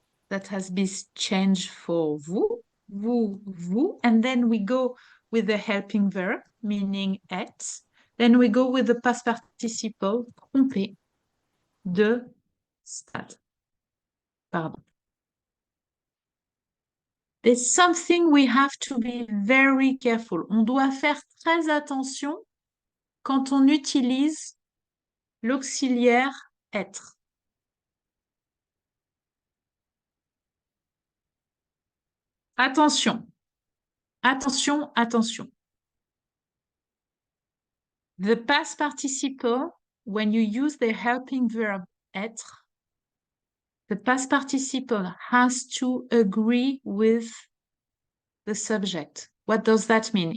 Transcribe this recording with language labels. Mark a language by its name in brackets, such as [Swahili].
[English] that has been changed for vous, vous, and then we go with the helping verb, meaning être. Then we go with the past participle, tromper, de stade. [French] Pardon. [English] There's something we have to be very careful. [French] On doit faire très attention quand on utilise l'auxiliaire être. Attention, attention, attention. [English] The past participle, when you use the helping verb être, the past participle has to agree with the subject. What does that mean?